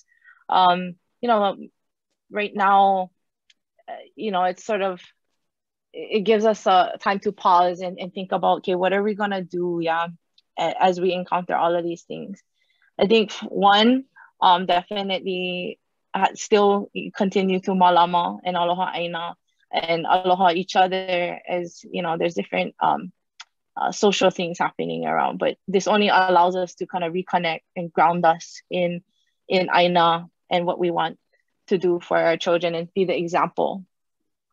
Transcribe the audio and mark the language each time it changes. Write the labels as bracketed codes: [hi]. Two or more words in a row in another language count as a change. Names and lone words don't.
[en] You know, right now, you know, it's sort of, it gives us a time to pause and think about, okay, what are we gonna do, as we encounter all of these things. I think one, definitely still continue to Mālama and [haw] Aloha ʻāina [en] and aloha each other, as, you know, there's different social things happening around, but this only allows us to kind of reconnect and ground us in ʻāina and what we want to do for our children and be the example.